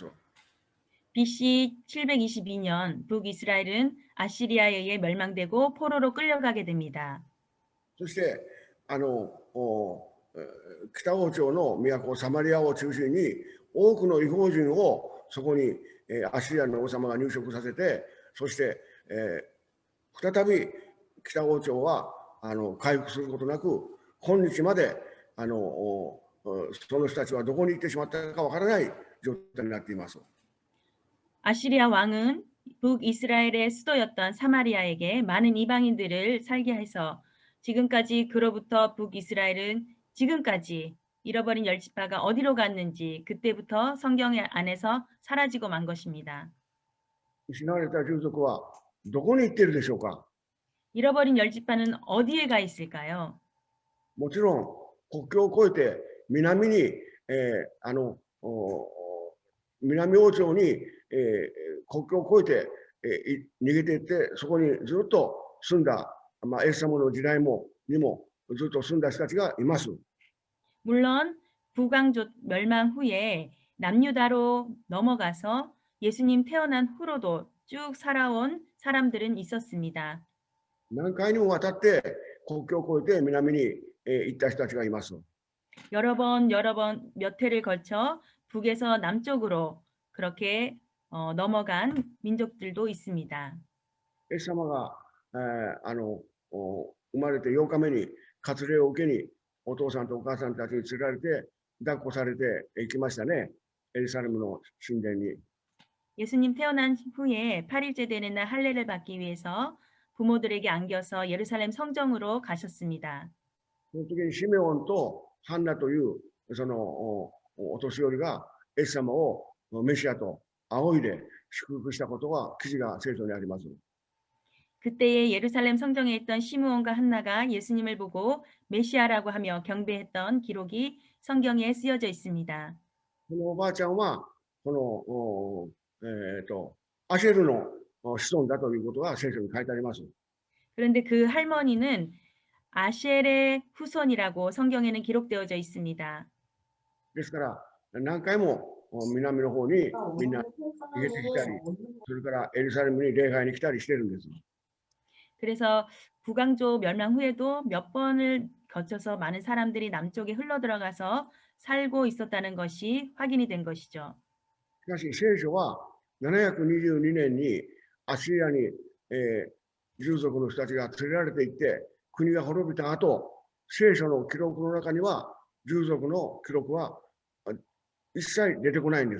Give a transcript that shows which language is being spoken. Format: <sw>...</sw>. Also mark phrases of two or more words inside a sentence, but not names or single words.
<ko>BC 722년 북이스라엘은 아시리아에 의해 멸망되고 포로로 끌려가게 됩니다.</ko> <ja>そして北王朝の都サマリアを中心に多くの異邦人をそこにアッシリアの王様が入植させて、そして再び北王朝は回復することなく今日までその人たちはどこに行ってしまったかわからない状態になっています。</ja> <ko>아시리아 왕은 북이스라엘의 수도였던 사마리아에게 많은 이방인들을 살게 해서 지금까지 그로부터 북이스라엘은 지금까지 잃어버린 열지파가 어디로 갔는지 그때부터 성경 안에서 사라지고 만 것입니다.</ko> <ja>失われた従属はどこに行っているでしょうか。</ja> <ko>잃어버린 열지파는 어디에 가 있을까요?</ko> <ja>もちろん国境を越えて南に、南王朝に、国境を越えて、逃げていってそこにずっと住んだ、エス様の時代にもずっと住んだ人たちがいます。</ja> <ko>물론 북왕조 멸망 후에 남유다로 넘어가서 예수님 태어난 후로도 쭉 살아온 사람들은 있었습니다.</ko> <ja>何回にもわたって国境を越えて南に行った人たちがいます。</ja> <ko>여러 번 몇 회를 거쳐 북에서 남쪽으로 그렇게 넘어간 민족들도 있습니다.</ko> <ja>イエス様が、生まれて8日目に割礼を受けにお父さんとお母さんたちに連れられて抱っこされて行きましたね。エルサレムの神殿に。</ja> <ko>예수님 태어난 후에 8일째 되는 날 할례를 받기 위해서 부모들에게 안겨서 예루살렘 성정으로 가셨습니다.</ko> <ja>その時にシメオンとハンナというそのお年寄りがイエス様をメシアと仰いで祝福したことが記事が聖書にあります。</ja> <ko>그때에 예루살렘 성정에 있던 시므온과 한나가 예수님을 보고 메시아라고 하며 경배했던 기록이 성경에 쓰여져 있습니다.</ko> <ja>このおばあちゃんはこのアシェルの子孫だということが聖書に書いてあります。</ja> <ko>그런데 그 할머니는 아셀의 후손이라고 성경에는 기록되어져 있습니다.</ko> <ja>ですから何回も南の方にみんな逃げてきたり、それからエルサレムに礼拝に来たりしてるんです。</ja> <ko>그래서 북왕조 멸망 후에도 몇 번을 거쳐서 많은 사람들이 남쪽에 흘러 들어가서 살고 있었다는 것이 확인이 된 것이죠.</ko> <ja>しかし聖書は722年にアシリアに、従属の人たちが連れられていって国が滅びた後、聖書の記録の中には従属の記録は一切出てこないんです。</ja>